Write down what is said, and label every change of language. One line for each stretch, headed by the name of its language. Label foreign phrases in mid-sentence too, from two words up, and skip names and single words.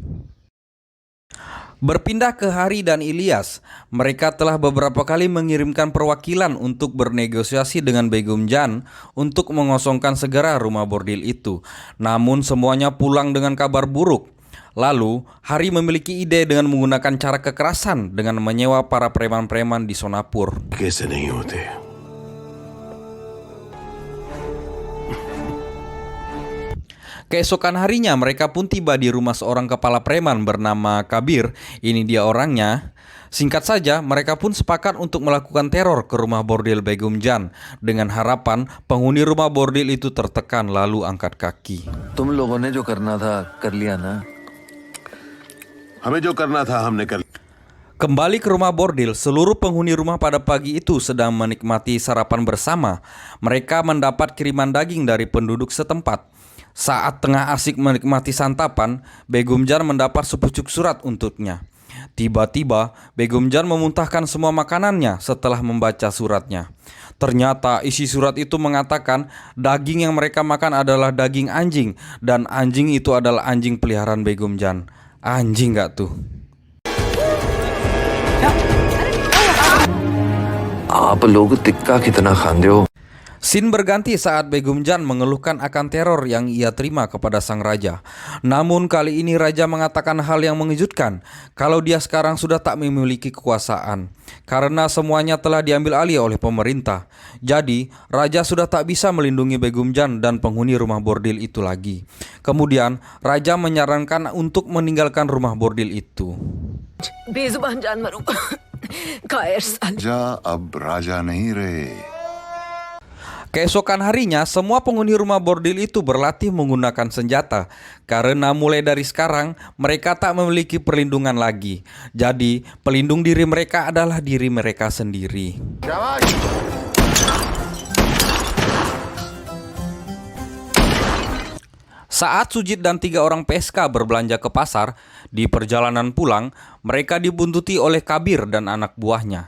Indonesian: Berpindah ke Hari dan Ilyas, mereka telah beberapa kali mengirimkan perwakilan untuk bernegosiasi dengan Begum Jan untuk mengosongkan segera rumah bordil itu. Namun semuanya pulang dengan kabar buruk. Lalu, Hari memiliki ide dengan menggunakan cara kekerasan dengan menyewa para preman-preman di Sonapur.
Hindi: कैसे नहीं होते?
Indonesian: Keesokan harinya mereka pun tiba di rumah seorang kepala preman bernama Kabir. Ini dia orangnya. Singkat saja, mereka pun sepakat untuk melakukan teror ke rumah bordil Begum Jan dengan harapan penghuni rumah bordil itu tertekan lalu angkat kaki.
Hindi: तुम लोगों ने जो करना था कर लिया ना? हमें जो करना था हमने कर लिया।
Indonesian: Kembali ke rumah bordil, seluruh penghuni rumah pada pagi itu sedang menikmati sarapan bersama. Mereka mendapat kiriman daging dari penduduk setempat. Saat tengah asik menikmati santapan, Begum Jan mendapat sepucuk surat untuknya. Tiba-tiba, Begum Jan memuntahkan semua makanannya setelah membaca suratnya. Ternyata isi surat itu mengatakan daging yang mereka makan adalah daging anjing, dan anjing itu adalah anjing peliharaan Begum Jan. Anjing gak tuh?
Hindi: आप पर लोग टिक्का कितना खाते हो?
Indonesian: Scene berganti saat Begum Jan mengeluhkan akan teror yang ia terima kepada sang raja. Namun kali ini raja mengatakan hal yang mengejutkan, kalau dia sekarang sudah tak memiliki kekuasaan, karena semuanya telah diambil alih oleh pemerintah. Jadi, raja sudah tak bisa melindungi Begum Jan dan penghuni rumah bordil itu lagi. Kemudian, raja menyarankan untuk meninggalkan rumah bordil itu.
Hindi: बेजुबान जानवरों कायर साले राजा अब राजा नहीं रहे।
Indonesian: Keesokan harinya, semua penghuni rumah bordil itu berlatih menggunakan senjata. Karena mulai dari sekarang, mereka tak memiliki perlindungan lagi. Jadi, pelindung diri mereka adalah diri mereka sendiri. Saat Sujit dan 3 orang PSK berbelanja ke pasar, di perjalanan pulang, mereka dibuntuti oleh Kabir dan anak buahnya.